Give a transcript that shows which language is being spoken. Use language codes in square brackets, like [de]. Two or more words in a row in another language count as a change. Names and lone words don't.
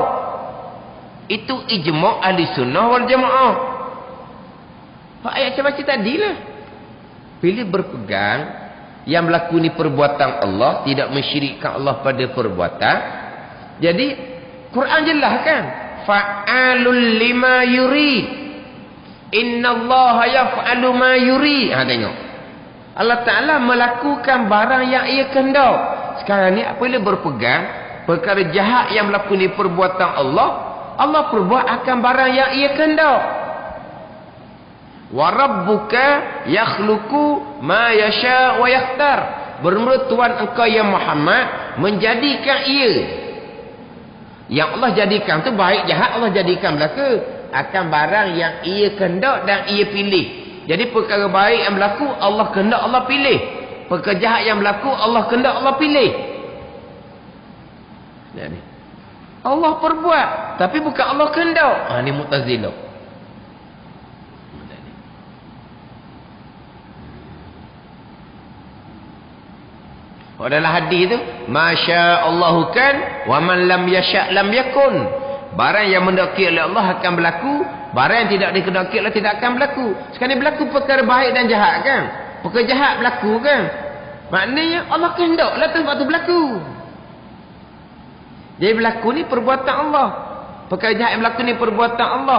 [ms] Itu ijma' [ar] أهل السنة والجماعة. [ms] Ayat saya baca tadi lah. Bila berpegang yang berlaku ni perbuatan Allah, tidak mensyirikkan Allah pada perbuatan. Jadi Quran jelas kan? [ar] فعال لما يريد. إن الله يفعل ما يريد. [ms] Tengok. Allah Ta'ala melakukan barang yang ia kehendak. Sekarang ni apabila berpegang perkara jahat yang berlaku ni perbuatan Allah, Allah perbuat akan barang yang ia kehendak. [ar] وربك يخلق ما يشاء ويختار. [ms] Bermula Tuhan engkau ya Muhammad menjadikan ia. Yang Allah jadikan tu baik jahat Allah jadikan belaka akan barang yang ia kehendak dan ia pilih. Jadi perkara baik yang berlaku Allah kehendak Allah pilih. Perkara jahat yang berlaku Allah kehendak Allah pilih. Jadi Allah perbuat tapi bukan Allah kehendak. Ni Mu'tazilah. Dalam hadis tu, [ar] ما شاء الله كان ومن لم يشأ لم يكن. [ms] Barang yang mendaki oleh Allah akan berlaku, barang yang tidak dikehendaki oleh Allah tidak akan berlaku. Sekarang ni berlaku perkara baik dan jahat kan? Perkara jahat berlaku kan? Maknanya Allah kehendaklah sebab tu berlaku. Jadi berlaku ni perbuatan Allah. Perkara jahat yang berlaku ni perbuatan Allah.